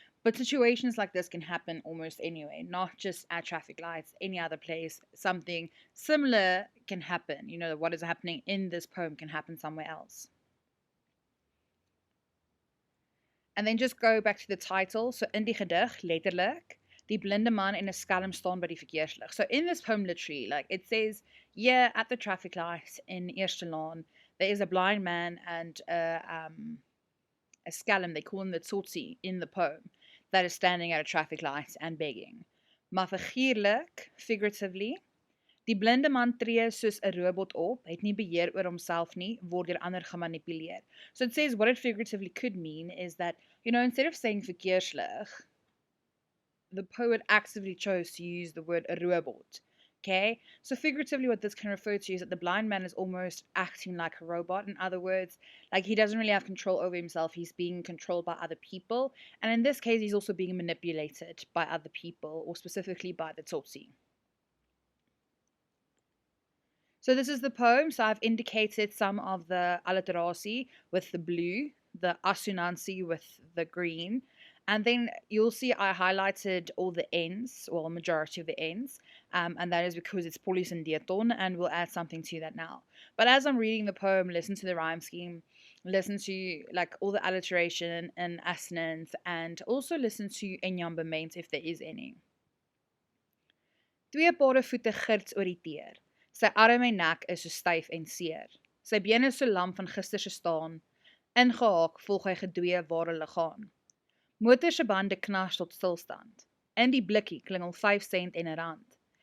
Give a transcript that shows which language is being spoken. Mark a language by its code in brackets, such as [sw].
[en] But situations like this can happen almost anywhere, not just at traffic lights, any other place. Something similar can happen. You know, what is happening in this poem can happen somewhere else. And then just go back to the title. [af] So in die gedig, letterlik, die blinde man en 'n skelm staan by die verkeerslig. [en] So in this poem, literally, like it says, yeah, at the traffic light in Eerstelaan, there is a blind man and a skelm, they call him the tsotsi in the poem, that is standing at a traffic light and begging. [af] Maar figuurlik, figuratively, die blinde man tree soos 'n robot op, het nie beheer oor homself nie, word deur ander gemanipuleer. [en] So it says what it figuratively could mean is that, you know, instead of saying verkeerslig, the poet actively chose to use the word 'n robot. Okay? So figuratively what this can refer to is that the blind man is almost acting like a robot. In other words, like he doesn't really have control over himself. He's being controlled by other people. And in this case, he's also being manipulated by other people, or specifically by the tsotsi. So this is the poem. So I've indicated some of the alliteratie with the blue, the assonantie with the green, and then you'll see I highlighted all the ends, well, majority of the ends, and that is because it's polis and diaton, and we'll add something to that now. But as I'm reading the poem, listen to the rhyme scheme, listen to like all the alliteration and assonance, and also listen to enjambement if there is any. [af] Twee pare voete girts oor die teer. Sy arm en nek is so styf en seer. Sy bene so lam van gister se staan. Ingehaak volg hy gedwee waar hulle gaan. Motor se bande knars tot stilstand. In die blikkie klingel 5 sent en 'n rand.